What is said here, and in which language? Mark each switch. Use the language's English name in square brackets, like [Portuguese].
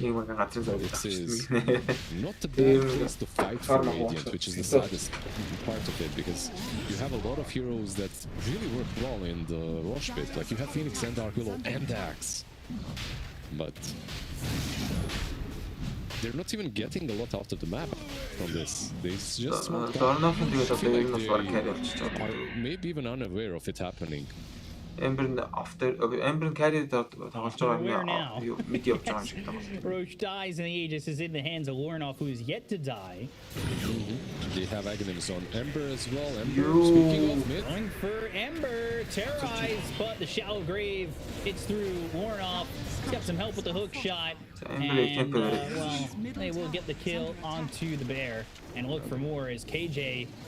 [English] It is not the bad place to fight for Radiant, which is the saddest part of it, because you have a lot of heroes that really work well in the Rosh pit. Like, you have Phoenix and Dark Willow and Axe. But they're not even getting a lot out of the map from this. They just want to like they are maybe even unaware of it happening. [Mongolian] Ember carry тоглож байгаа мид явж байгаа шиг байна. [English] Roche dies and the Aegis is in the hands of Lornoff, who is yet to die. They have Aghanims on Ember as well. Ember, speaking of mid. Going for Ember, terrorized, but the Shallow Grave hits through Lornoff. He's got some help with the hook shot. And, well, they will get the kill onto the bear and look for more as KJ